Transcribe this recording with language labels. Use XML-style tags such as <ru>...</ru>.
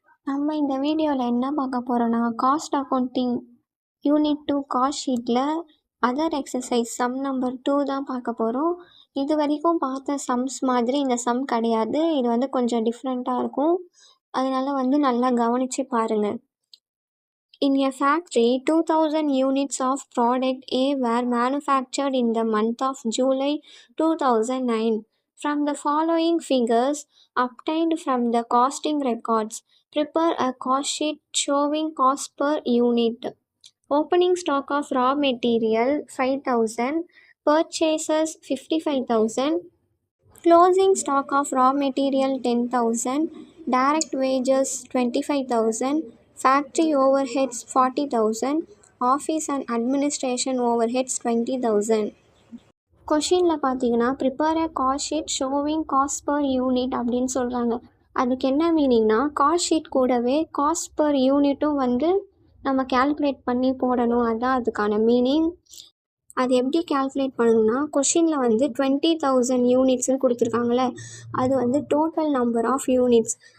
<ta>நம்ம இந்த வீடியோவில் என்ன பார்க்க போகிறோன்னா காஸ்ட் அக்கௌண்டிங் யூனிட் 2 காஸ்ட் ஷீட்டில் அதர் எக்ஸசைஸ் சம் நம்பர் 2 தான் பார்க்க போகிறோம். இது வரைக்கும் பார்த்த சம்ஸ் மாதிரி இந்த சம் கிடையாது. இது வந்து கொஞ்சம் டிஃப்ரெண்ட்டாக இருக்கும். அதனால நல்லா கவனித்து பாருங்கள்.</ta> <en>In a factory, 2000 units of product A were manufactured in the month of July 2009. From the following figures obtained from the costing records, prepare a cost sheet showing cost per unit. Opening stock of raw material 5000, purchases 55,000, closing stock of raw material 10,000, direct wages 25,000, factory overheads 40,000, office and administration overheads 20,000.</en> <ta>கொஷினில் பார்த்தீங்கன்னா</ta> <en>prepare a cost sheet showing cost per unit</en> <ta>அப்படின்னு சொல்கிறாங்க. அதுக்கு என்ன மீனிங்னா cost sheet கூடவே cost per யூனிட்டும் நம்ம calculate பண்ணி போடணும். அதுதான் அதுக்கான மீனிங். அது எப்படி கேல்குலேட் பண்ணணும்னா கொஷினில் 20,000 யூனிட்ஸ்னு கொடுத்துருக்காங்களே, அது டோட்டல் நம்பர் ஆஃப் யூனிட்ஸ்.</ta>